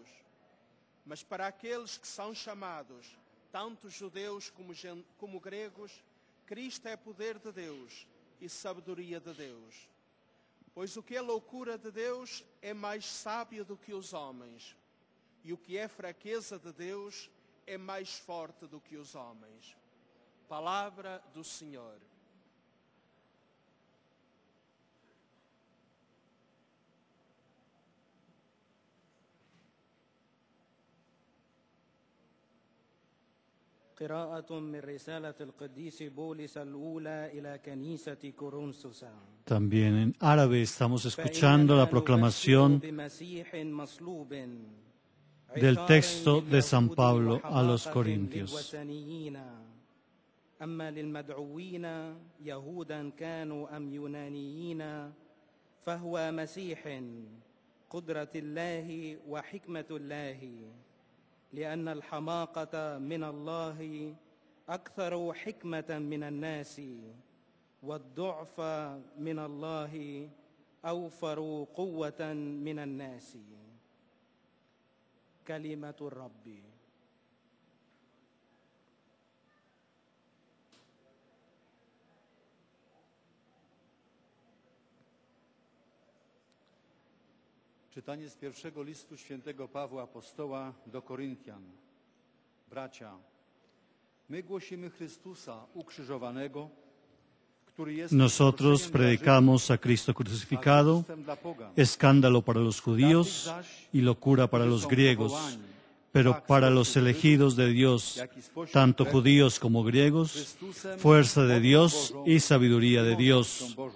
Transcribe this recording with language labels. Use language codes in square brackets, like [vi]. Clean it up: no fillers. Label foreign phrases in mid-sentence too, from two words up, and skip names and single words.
[pt] Mas para aqueles que são chamados, tanto judeus como gregos, Cristo é poder de Deus e sabedoria de Deus. Pois o que é loucura de Deus é mais sábio do que os homens, e o que é fraqueza de Deus é mais forte do que os homens. Palavra do Senhor. [ar] قراءة من رسالة القديس بولس الأولى إلى كنيسة كورنثوس. [es] También en árabe estamos escuchando la proclamación del texto de San Pablo a los Corintios. [ar] أما للمدعوين يهودا كانوا أم يونانيين فهو مسيح قدرة الله وحكمة الله لأن الحماقة من الله أكثر حكمة من الناس والضعف من الله أوفر قوة من الناس. كلمة الرب. [pl] Czytanie z pierwszego listu świętego Pawła Apostoła do Koryntian. Bracia, my głosimy Chrystusa ukrzyżowanego, który jest [es] Nosotros predicamos a Cristo crucificado, escándalo para los judíos y locura para los griegos, pero para los elegidos de Dios, tanto judíos como griegos, fuerza de Dios y sabiduría de Dios.